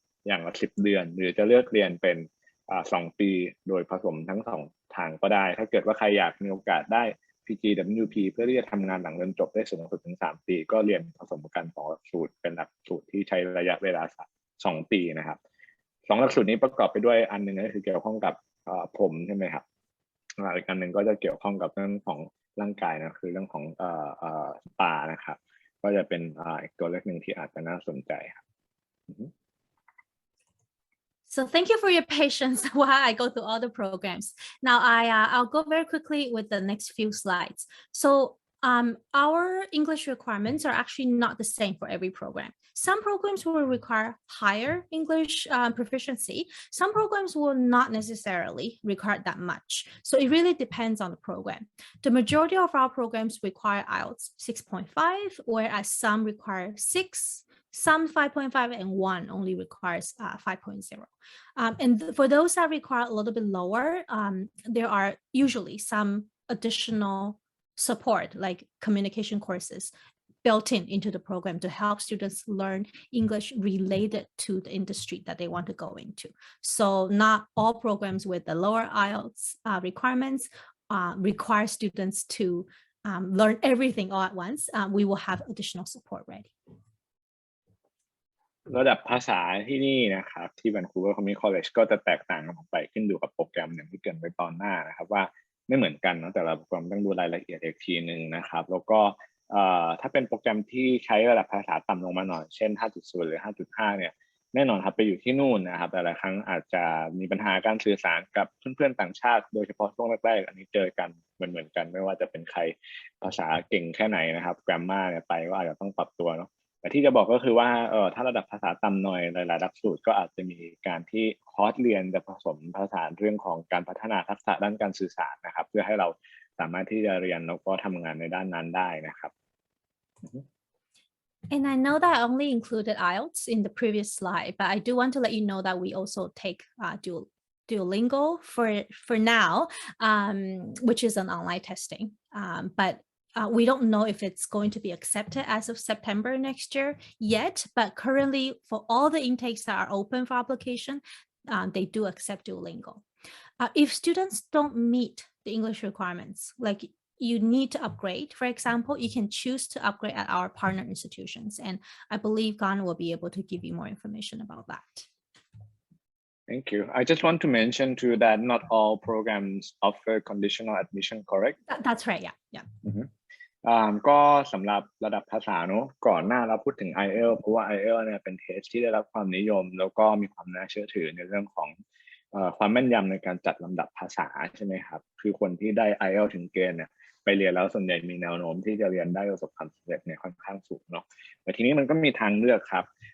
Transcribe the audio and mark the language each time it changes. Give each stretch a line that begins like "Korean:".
Thai: อย่างละ10 เดือนหรือจะเลือกเรียนเป็น2 ปีโดยผสมทั้ง2ทางก็ได้ถ้าเกิดว่าใครอยากมีโอกาสได้ PGWP เพื่อที่จะทำงานหลังเรียนจบได้สูงสุดถึง3 ปีก็เรียนผสมกัน2 หลักสูตรเป็นหลักสูตรที่ใช้ระยะเวลา2 ปีนะครับ2 หลักสูตรนี้ประกอบไปด้วยอันนึงก็คือเกี่ยวข้องกับผมใช่ไหมครับอีกอันนึงก็จะเกี่ยวข้องกับเรื่องของร่างกายนะคือเรื่องของสปานะครับก็จะเป็นอีกตัวเลือกหนึ่งที่อาจจะน่าสนใจครับ
English: So thank you for your patience while I go through all the programs. Now I'll go very quickly with the next few slides. So our English requirements are actually not the same for every program. Some programs will require higher English proficiency. Some programs will not necessarily require that much. So it really depends on the program. The majority of our programs require IELTS 6.5, whereas some require 6, some 5.5, and one only requires 5.0. And for those that require a little bit lower, there are usually some additional support like communication courses built into the program to help students learn English related to the industry that they want to go into. So not all programs with the lower IELTS requirements require students to learn everything all at once. We will have additional support ready.
Thai: ระดับภาษาที่นี่นะครับที่ Vancouver Community College ก็จะแตกต่างกันออกไปขึ้นอยู่กับโปรแกรมอย่างที่เกริ่นไว้ตอนหน้านะครับว่าไม่เหมือนกันเนาะแต่ละโปรแกรมต้องดูรายละเอียดอีกทีนึงนะครับแล้วก็ ถ้าเป็นโปรแกรมที่ใช้ระดับภาษาต่ำลงมาหน่อยเช่น 5.0 หรือ 5.5 เนี่ยแน่นอนครับไปอยู่ที่นู่นนะครับแต่ละครั้งอาจจะมีปัญหาการสื่อสารกับเพื่อนๆต่างชาติโดยเฉพาะช่วงแรกๆอันนี้เจอกันเหมือนกันไม่ว่าจะเป็นใครภาษาเก่งแค่ไหนนะครับแกรมมาเนี่ยไปก็อาจจะต้องปรับตัวเนาะแต่ที่จะบอกก็คือว่าถ้าระดับภาษาต่ำหน่อยหลายๆหลักสูตรก็อาจจะมีการที่คอร์สเรียนจะผสมผสานเรื่องของการพัฒนาทักษะด้านการสื่อสารนะครับเพื่อให้เราสามารถที่จะเรียนแล้วก็ทำงานในด้านนั้นได้นะครับ
English: And I know that I only included IELTS in the previous slide, but I do want to let you know that we also take Duolingo for now, which is an online testing, but we don't know if it's going to be accepted as of September next year yet, but currently for all the intakes that are open for application, they do accept Duolingo. If students don't meet the English requirements, like you need to upgrade, for example, you can choose to upgrade at our partner institutions. And I believe Gan will be able to give you more information about that. Thank you. I just want to mention too that not all programs offer conditional admission, correct? That's right, yeah. Mm-hmm.
Thai: ก็สำหรับระดับภาษาเนอะก่อนหน้าเราพูดถึง IELTS เพราะว่า IELTS เนี่ยเป็นเทสที่ได้รับความนิยมแล้วก็มีความน่าเชื่อถือในเรื่องของความแม่นยำในการจัดลำดับภาษาใช่ไหมครับคือคนที่ได้ IELTS ถึงเกณฑ์เนี่ยไปเรียนแล้วส่วนใหญ่มีแนวโน้มที่จะเรียนได้ประสบความสำเร็จเนี่ยค่อนข้างสูงเนาะแต่ทีนี้มันก็มีทางเลือกครับ